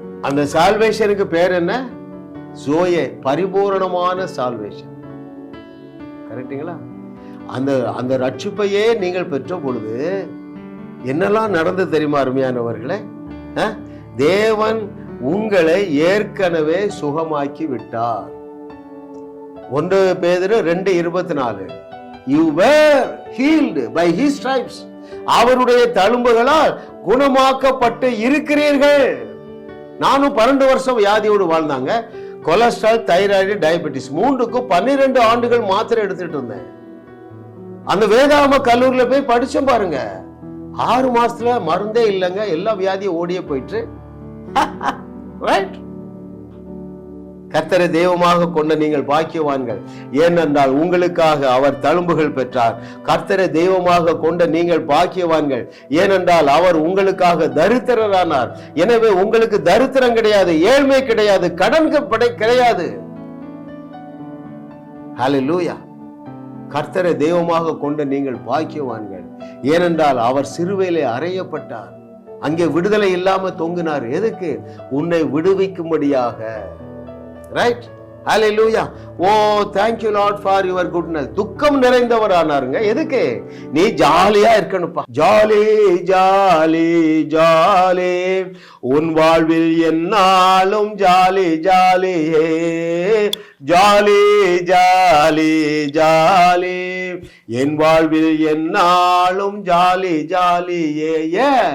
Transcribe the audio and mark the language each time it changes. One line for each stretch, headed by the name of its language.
Tamil: அந்த சால்வேஷனுக்கு பேர் என்ன? ஜோயே, பரிபூரணமான சால்வேஷன். கரெக்டுங்களா? அந்த ரட்சிப்பையே நீங்கள் பெற்ற பொழுது என்னெல்லாம் நடந்து தெரியுமா அருமையானவர்களே? தேவன் உங்களை ஏற்கனவே சுகமாக்கி விட்டார்.
English: 1 பேதுரு 2:24, you were healed by his stripes.
Tamil: அவருடைய தழும்புகளால் குணமாக்கப்பட்டு இருக்கிறீர்கள். நானும் 12 வருஷம் வியாதியோடு வாழ்ந்தாங்க. கொலஸ்ட்ரால், தைராய்டு, டயபெட்டிஸ் 3க்கும் 12 ஆண்டுகள் மாத்திரை எடுத்துட்டு இருந்தேன். அந்த வேதாம கல்லூரியில போய் படிச்சோம் பாருங்க. 6 மாசத்துல மருந்தே இல்லைங்க. எல்லா வியாதியும் ஓடியே போயிட்டு. ரைட்? கர்த்தரை தெய்வமாக கொண்ட நீங்கள் பாக்கியவான்கள். ஏனென்றால் உங்களுக்காக அவர் தழும்புகள் பெற்றார். கர்த்தரை தெய்வமாக கொண்ட நீங்கள் பாக்கியவான்கள். ஏனென்றால் அவர் உங்களுக்காக தரித்திரரானார். எனவே உங்களுக்கு தரித்திரம் கிடையாது, ஏழ்மை கிடையாது, கடன் கிடையாது. ஹல்லேலூயா. கர்த்தரை தெய்வமாக கொண்ட நீங்கள் பாக்கியவான்கள். ஏனென்றால் அவர் சிலுவையிலே அறையப்பட்டார். அங்கே விடுதலை இல்லாம தொங்கினார். எதுக்கு? உன்னை விடுவிக்கும்படியாக. Right? Hallelujah.
English: Oh, thank you Lord for your goodness.
Tamil: துக்கம் நிறைந்தவர் ஆனாருங்க. எதுக்கு? நீ ஜாலியா இருக்கணும்ப்பா. ஜாலி ஜாலி ஜாலி, உன் வாழ்வில் என்னாலும் ஜாலி ஜாலியே. ஜாலி ஜாலி ஜாலி, என் வாழ்வில் என்னாலும் ஜாலி ஜாலியே.